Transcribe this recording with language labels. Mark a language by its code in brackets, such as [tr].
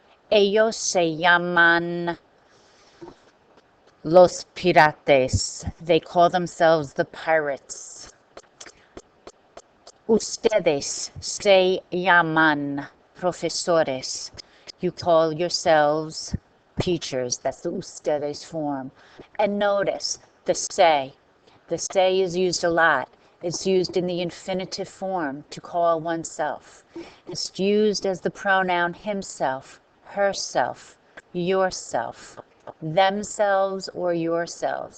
[es] Ellos se llaman los pirates. [en] They call themselves the pirates. [es] Ustedes se llaman profesores. [en] You call yourselves teachers. That's the ustedes form. And notice the se. The se is used a lot. It's used in the infinitive form to call oneself. It's used as the pronoun himself, herself, yourself, themselves, or yourselves.